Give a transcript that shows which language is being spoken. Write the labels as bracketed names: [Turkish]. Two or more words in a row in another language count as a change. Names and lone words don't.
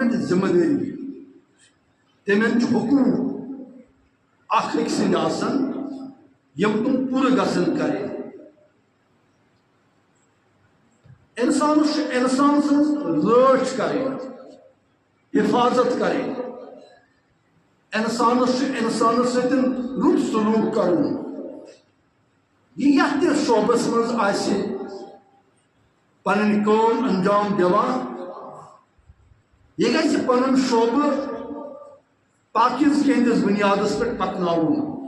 [Kashmiri] ذمہ داری تمن حقوق اخ أکۍ سٕنٛدۍ آسان یم تم پورٕ گژھن کریں انسان سٕنٛز رٲچھ کریں حفاظت کریں انسان سۭتۍ رُت سلوک کرُن یہ یتھ تہِ شعبس منٛز آسہِ پنٕنۍ کٲم انجام دِوان یہ گژھِ پنُن شعبہٕ پاکیزگی ہٕنٛدِس بُنیادس پٮ۪ٹھ پکناوُن